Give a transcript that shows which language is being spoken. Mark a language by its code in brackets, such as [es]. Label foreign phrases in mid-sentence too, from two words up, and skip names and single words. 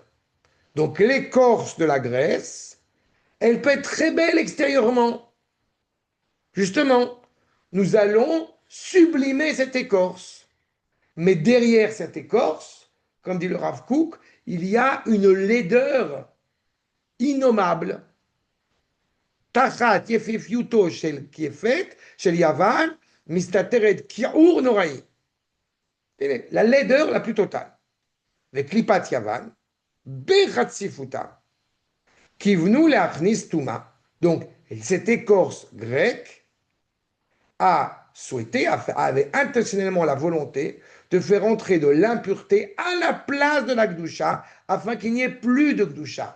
[fr] Donc l'écorce de la graisse, elle peut être très belle extérieurement. Justement, nous allons sublimer cette écorce. Mais derrière cette écorce, comme dit le Rav Kook, il y a une laideur innommable. [he] תחת יפיפיותו של קליפת, של יון, מסתתרת כיעור נורא. [fr] La laideur la plus totale. [he] Avec קליפת יון, בחציפותה, כיוונו להכניס טומאה. [fr] Donc, cette écorce grecque a souhaité, avait intentionnellement la volonté de faire entrer de l'impureté à la place de la Gdusha, afin qu'il n'y ait plus de Gdusha.